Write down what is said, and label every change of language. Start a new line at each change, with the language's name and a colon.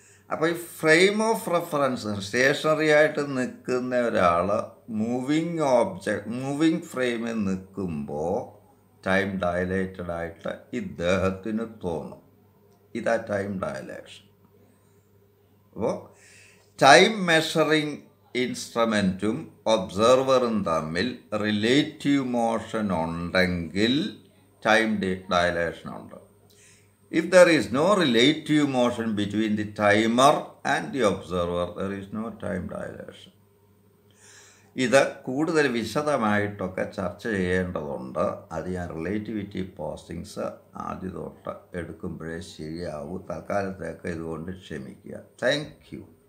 Malayalam: അപ്പോൾ ഈ frame of reference, stationery ആയിട്ട് നിൽക്കുന്ന ഒരാൾ മൂവിങ് ഫ്രെയിമിൽ നിൽക്കുമ്പോൾ ടൈം ഡയലേറ്റഡ് ആയിട്ട് ഇദ്ദേഹത്തിന് തോന്നും. ഇതാ ടൈം ഡയലേഷൻ. അപ്പോൾ ടൈം മെഷറിങ് ഇൻസ്ട്രുമെൻറ്റും ഒബ്സർവറും തമ്മിൽ റിലേറ്റീവ് മോഷൻ ഉണ്ടെങ്കിൽ time dilation ഉണ്ട്.
English: If there is no relative motion between the timer and the observer, there is no time dilation.
Malayalam: ഇത് കൂടുതൽ വിശദമായിട്ടൊക്കെ ചർച്ച ചെയ്യേണ്ടതുണ്ട്. അത് ഞാൻ റിലേറ്റിവിറ്റി പോസ്റ്റിങ്സ് ആദ്യം തൊട്ട് എടുക്കുമ്പോഴേ ശരിയാവൂ. തൽക്കാലത്തേക്ക് ഇതുകൊണ്ട് ക്ഷമിക്കുക.
English: Thank you.